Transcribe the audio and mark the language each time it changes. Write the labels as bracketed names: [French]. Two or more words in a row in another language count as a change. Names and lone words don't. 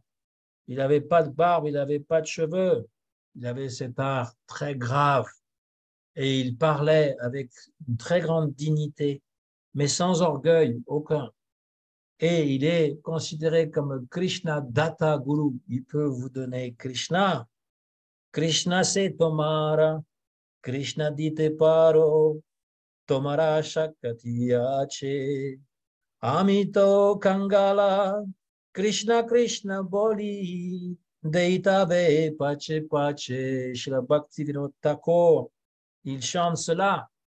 [French] Il n'avait pas de barbe, il n'avait pas de cheveux. Il avait cet art très grave et il parlait avec une très grande dignité, mais sans orgueil aucun. Et il est considéré comme Krishna Datta Guru. Il peut vous donner Krishna. [Bangla] Krishna c'est তোমার, কৃষ্ণ দিতে পারো, তোমার শকতি আছে, আমিতো কাঙাল, কৃষ্ণ কৃষ্ণ বলি, ধাইতবে পাছে পাছে, Shri Bhaktivinoda Thakur, [French] il chante cela.